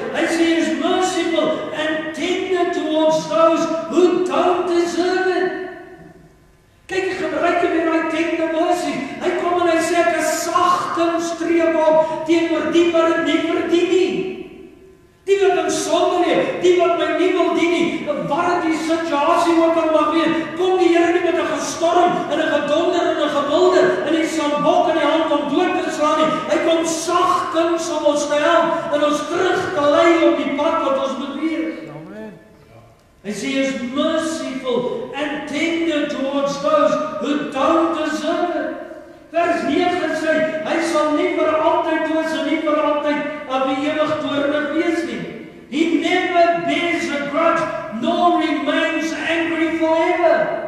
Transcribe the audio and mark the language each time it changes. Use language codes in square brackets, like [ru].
[af] Hy sê, [en] he is merciful and tender towards those who don't deserve it. [af] Kyk, hy gebruik weer hy [en] tender mercy. [af] Hy kom en hy sê, ek is sagte streep op teenoor die wat dit nie verdien nie. Die wat in sonde leef, die wat my nie wil dien nie, wat die situasie ook al mag wees, kom die Here nie met 'n gestorm, en 'n gedonder, en 'n gewilder, en die sambok in die hand om dood te slaan nie. Hy kom sagkens om ons te help, en ons terug te lei op die pad wat ons moet wees. Amen. Hy sê, [en] he is merciful and tender towards those who don't deserve it. [af] Vers 9 sê, hy sal nie vir altyd toos en nie vir altyd ewig toornig wees nie. [en] He never bears a grudge, nor remains angry forever.